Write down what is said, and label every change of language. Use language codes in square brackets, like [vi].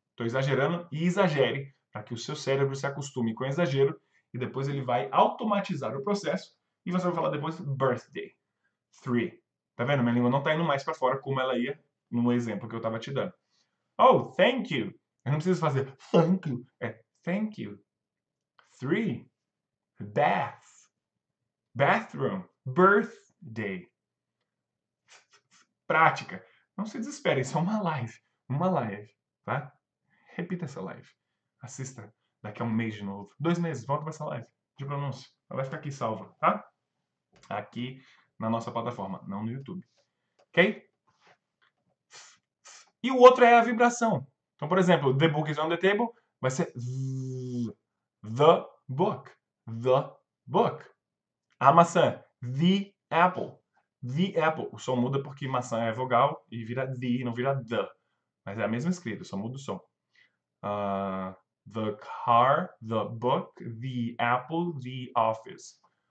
[pt] Estou exagerando e exagere para que o seu cérebro se acostume com o exagero e depois ele vai automatizar o processo e você vai falar depois [en] birthday. Three. [pt] Tá vendo? Minha língua não está indo mais para fora como ela ia no exemplo que eu estava te dando. [en] Oh, thank you. [pt] Eu não preciso fazer [en] thank you. [pt] É [en] thank you. Three. Bath. Bathroom. Birthday. [pt] prática. Não se desespere, isso é uma live, tá? Repita essa live. Assista daqui a um mês de novo. 2 meses, volta para essa live de pronúncia. Ela vai ficar aqui salva, tá? Aqui na nossa plataforma, não no YouTube. Ok? E o outro é a vibração. Então, por exemplo, [en] the book is on the table [pt] vai ser the book. [en] The book. [pt] A maçã, [en] the apple. The apple. [pt] O som muda porque maçã é vogal e vira the, não vira the. Mas é a mesma escrita, só muda o som. [en] The car, the book, the apple, the office.